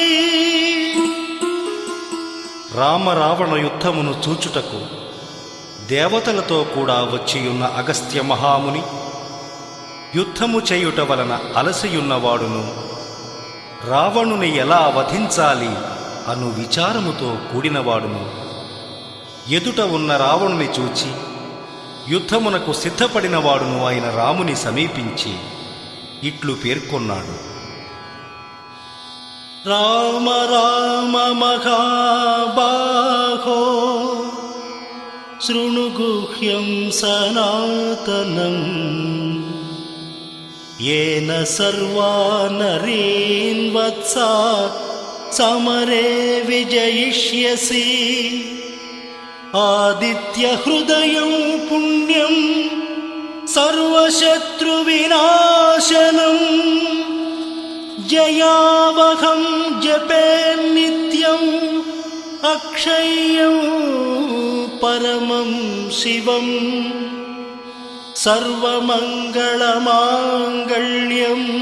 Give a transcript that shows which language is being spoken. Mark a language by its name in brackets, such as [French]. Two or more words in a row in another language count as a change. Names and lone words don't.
[Telugu] రామరావణ యుద్ధమును చూచుటకు దేవతలతో కూడా వచ్చియున్న అగస్త్య మహాముని యుద్ధము చేయుట వలన అలసియున్నవాడును రావణుని ఎలా వధించాలి అను విచారముతో కూడినవాడును ఎదుట ఉన్న రావణుని చూచి యుద్ధమునకు సిద్ధపడినవాడును అయిన రాముని సమీపించి ఇట్లు పేర్కొన్నాడు. [Sanskrit] రామ రామ మహాబాహో శృణు గుహ్యం సనాతనం येन सर्वा नरीन् वत्सा समरे विजयिष्यसि आदित्य हृदयं पुण्यं सर्वशत्रुविनाशनं जयावहं जपे नित्यं अक्षय्यं परमं शिवं सर्वमङ्गलमाङ्गल्यं